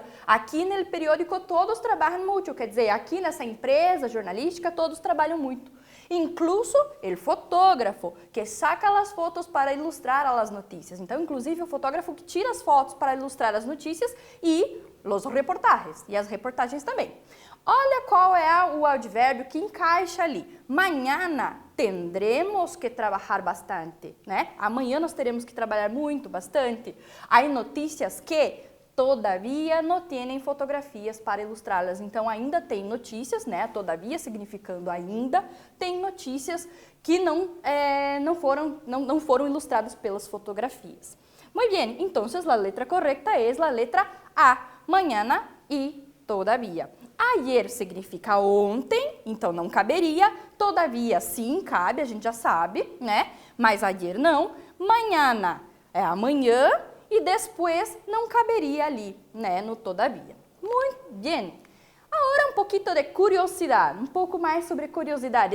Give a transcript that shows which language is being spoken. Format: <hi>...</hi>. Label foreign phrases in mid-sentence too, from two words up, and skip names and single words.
<pt>Aqui no periódico todos trabalham muito, quer dizer, aqui nessa empresa jornalística todos trabalham muito. Incluso o fotógrafo que saca as fotos para ilustrar as notícias. Então, inclusive, o fotógrafo que tira as fotos para ilustrar as notícias e os reportagens, e as reportagens também. Olha qual é o advérbio que encaixa ali.</pt> <es>Mañana tendremos que trabalhar bastante, né?</es> <pt>Amanhã nós teremos que trabalhar muito, bastante. Há notícias que todavia não têm fotografias para ilustrá-las. Então, ainda tem notícias, né? Todavia significando ainda, tem notícias que não foram ilustradas pelas fotografias.</pt> <es>Muy bien, entonces la letra correcta es la letra A, mañana y todavia.</es> <pt>Ayer significa ontem, então não caberia. Todavia, sim, cabe, a gente já sabe, né? Mas ayer não. Mañana é amanhã e depois não caberia ali, né?</pt> <es>No todavia.</es> <pt>Muito bem. Agora um pouquinho de curiosidade, um pouco mais sobre curiosidade.</pt>